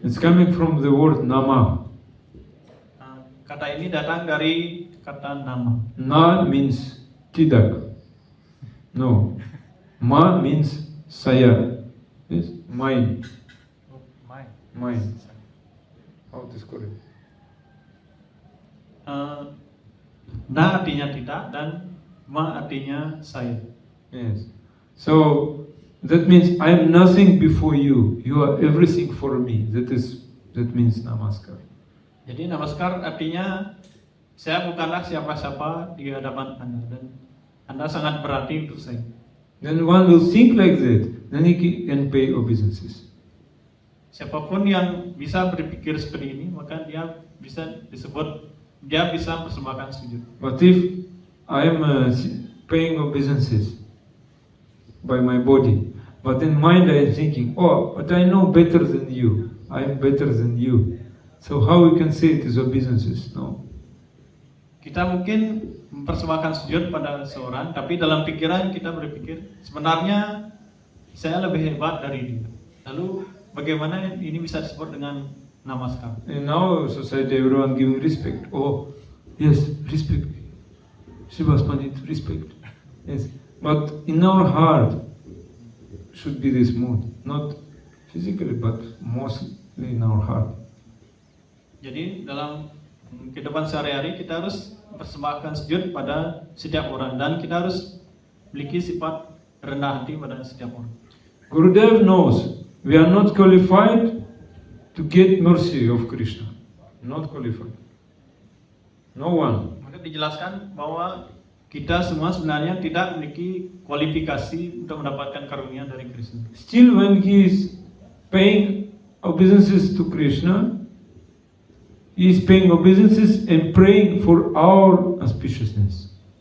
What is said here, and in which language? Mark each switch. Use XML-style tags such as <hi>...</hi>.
<en>It's coming from the word nama.</en> <id>Kata ini datang dari kata nama.</id> <en>Na means tidak. No. Ma means saya. Yes? Mine. Oh, mine. Mine. How it is correct?</en> <id>Na artinya tidak dan ma artinya saya.</id> <en>Yes. So that means I am nothing before you. You are everything for me. That means namaskar.</en> <id>Jadi namaskar artinya saya bukanlah siapa-siapa di hadapan Anda dan Anda sangat berarti untuk saya.</id> <en>Then one will think like that. Then he can pay obeisances.</en> <id>Siapapun yang bisa berpikir seperti ini, maka dia bisa disebut dia bisa mempersembahkan sujud.</id> <en>But if I am paying obeisances by my body, but in mind I am thinking, oh, but I know better than you. I am better than you. So how we can say it is obeisances? No.</en> <id>Kita mungkin mempersembahkan sujud pada seorang, tapi dalam pikiran kita berpikir sebenarnya saya lebih hebat dari dia. Lalu bagaimana ini bisa disebut dengan namaskar?</id> <en>In our society, everyone giving respect. Oh, yes, respect. Srivas Pandit, respect. Yes, but in our heart should be this mood, not physically, but mostly in our heart.</en> <id>Jadi dalam kehidupan sehari-hari kita harus mempersembahkan sujud pada setiap orang dan kita harus memiliki sifat rendah hati pada setiap orang.</id> <en>Gurudev knows we are not qualified to get mercy of Krishna. Not qualified. No one.</en> <id>Maka dijelaskan bahwa kita semua sebenarnya tidak memiliki kualifikasi untuk mendapatkan karunia dari Krishna.</id> <en>Still, when he is paying obeisances to Krishna, he is paying obeisances and praying for our auspiciousness.</en>